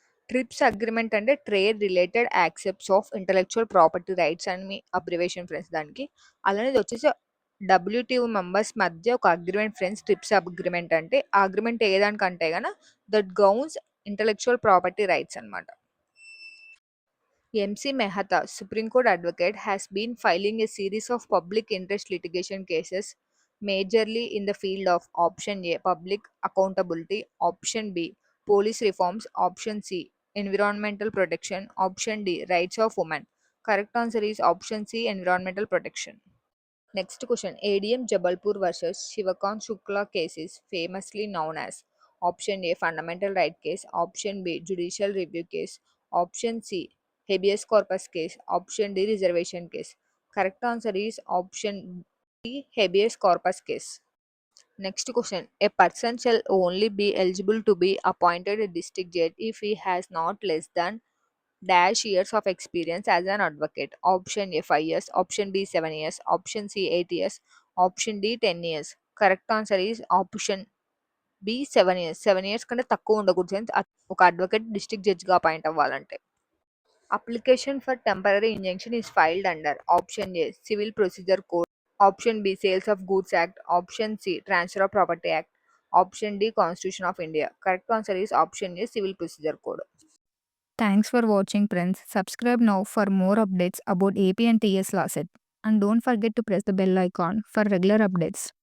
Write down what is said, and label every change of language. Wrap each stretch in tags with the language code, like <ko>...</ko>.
<te>Trips agreement అంటే trade related accepts of intellectual property rights అని మీ abbreviation friends దానికి. అలానే ఇది వచ్చేసి డబ్ల్యూటీఓ మెంబర్స్ మధ్య ఒక అగ్రిమెంట్ ఫ్రెండ్స్. ట్రిప్స్ అగ్రిమెంట్ అంటే ఆ అగ్రిమెంట్ ఏదానికంటే గన that gowns intellectual property rights అనమాట.</te> <en>MC Mehta, Supreme Court advocate, has been filing a series of public interest litigation cases, majorly in the field of option A, public accountability, option B, police reforms, option C, environmental protection, option D, rights of women. Correct answer is option C, environmental protection. Next question. ADM Jabalpur versus Shivakant Shukla case is famously known as option A, fundamental right case, option B, judicial review case, option C, habeas corpus case, option D, reservation case. Correct answer is option D, habeas corpus case. Next question. A person shall only be eligible to be appointed a district judge if he has not less than dash years of experience as an advocate. Option A 5 years, option B 7 years, option C 8 years, option D 10 years. Correct answer is option B 7 years. 7 years</en> <te>కంటే తక్కువ ఉండకూడదు friends ఒక advocate district జడ్జ్గా appoint అవ్వాలంటే.</te> <en>Application for temporary injunction is filed under option A civil procedure code, option B sales of goods act, option C transfer of property act, option D constitution of India. Correct answer is option A civil procedure code. Thanks for watching, friends. Subscribe now for more updates about AP and TS law set. And don't forget to press the bell icon for regular updates.</en>